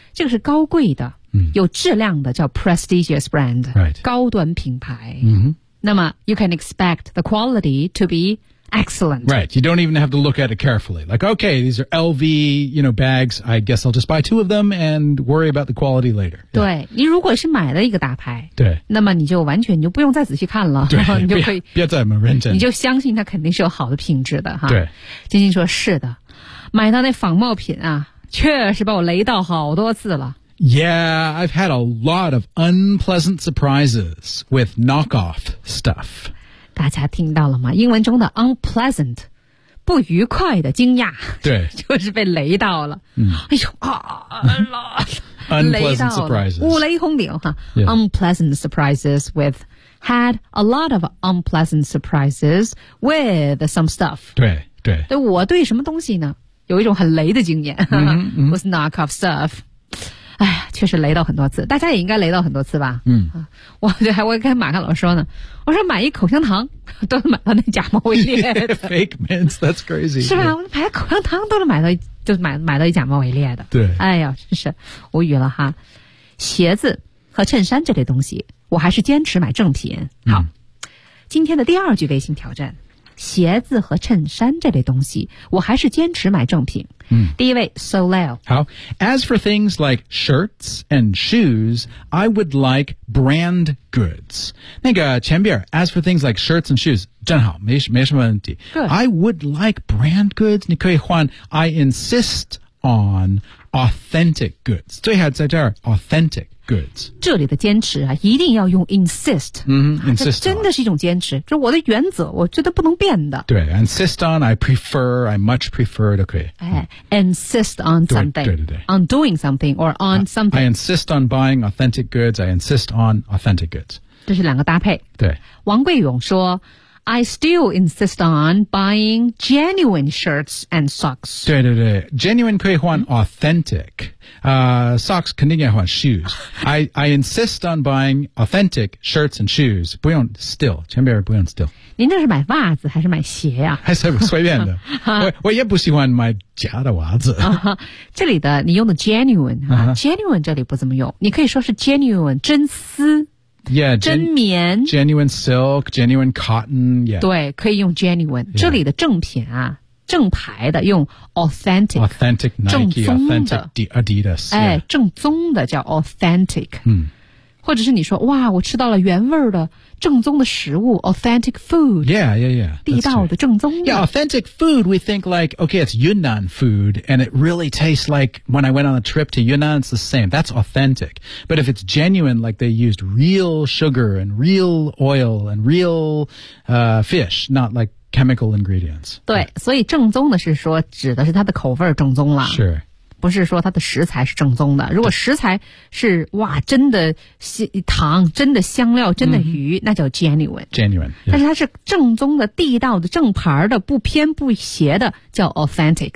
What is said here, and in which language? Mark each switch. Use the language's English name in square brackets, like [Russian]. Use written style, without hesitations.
[Chinese] 这个是高贵的、有质量的叫 prestigious brand、 [English] right. [Chinese] 高端品牌、 mm-hmm. 那么 [English] you can expect the quality to be excellent. Right. You don't even have to look at it carefully. Like, okay, these are LV, you know, bags. I guess I'll just buy two of them and worry about the quality later. [Chinese] 对、 [English] yeah. [Chinese] 你如果是买了一个大牌对那么你就完全你就不用再仔细看了对然后你就可以别再么认真你就相信它肯定是有好的品质的哈对金星说是的买到那仿冒品啊确实把我雷到好多次了。 [English] Yeah, I've had a lot of unpleasant surprises with knockoff stuff. [Chinese] 大家听到了吗？英文中的 unpleasant, 不愉快的惊讶。对。就是被雷到了。嗯、哎呦啊 [English] unpleasant surprises. [Chinese] 五雷轰顶哈。Yeah. [English] Unpleasant surprises with, had a lot of unpleasant surprises with some stuff. [Chinese] 对对。对我对什么东西呢有一种很雷的经验。 Mm-hmm. [English] with knockoff stuff. [Chinese] 哎呀确实雷到很多次大家也应该雷到很多次吧嗯我就还会跟马克老师说呢我说买一口香糖都能买到那假冒伪劣。 [English] Yeah, fake mints, that's crazy. [Chinese] 是吧我买口香糖都能买到就买到一假冒伪劣的。对。哎呀真是无语了哈。鞋子和衬衫这类东西我还是坚持买正品。好。嗯、今天的第二句微信挑战鞋子和衬衫这类东西我还是坚持买正品。嗯、第一位 Soleil [English] 好 As for things like shirts and shoes I would like brand goods [Chinese] 那个前边 [English] As for things like shirts and shoes [Chinese] 正好 没什么问题、 [English] Good. I would like brand goods [Chinese] 你可以换 [English] I insist on authentic goods [Chinese] 最好在这儿 [English] authentic goods [Chinese] 这里的坚持啊，一定要用 insist、 [English] mm-hmm. insist [Chinese] 真的是一种坚持就我的原则我觉得不能变的对 [English] insist on I prefer I much prefer [Chinese] 都可以 [English] insist on something [Chinese] 对对对 [English] on doing something or on something I insist on buying authentic goods I insist on authentic goods [Chinese] 这是两个搭配对 [English] 王贵勇说I still insist on buying genuine shirts and socks. [Chinese] 对对对 ,genuine 可以换 authentic,、socks 肯定要换 shoes. [English] I insist on buying authentic shirts and shoes. [Chinese] 不用 still, 前边不用 still. 您这是买袜子还是买鞋啊还是随便的我也不喜欢买假的袜子。这里的你用的 genuine,、genuine 这里不怎么用你可以说是 genuine, 真丝。 [English] Yeah, [Chinese] 真棉 [English] genuine silk, genuine cotton, yeah. [Chinese] 对可以用 genuine,、yeah. 这里的正品啊正牌的用 authentic, [English] authentic Nike, [Chinese] 正宗的 [English] authentic Adidas,、yeah. [Chinese] 哎、正宗的叫 authentic,、嗯、或者是你说哇我吃到了原味的正宗的食物 authentic food, [English] yeah, yeah, yeah,、That's、 [Chinese] 地道的正宗的、 [English] right. Yeah, authentic food, we think like, okay, it's Yunnan food, and it really tastes like when I went on a trip to Yunnan, it's the same. That's authentic. But if it's genuine, like they used real sugar and real oil and real, fish, not like chemical ingredients. [Chinese] 对、 [English] right. [Chinese] 所以正宗的是说指的是它的口味正宗了。 [English] Sure. [Chinese] 不是说它的食材是正宗的如果食材是哇真的糖真的香料真的鱼、mm-hmm. 那叫 genuine [English] genuine、yeah. [Chinese] 但是它是正宗的地道的正牌的不偏不斜的叫 authentic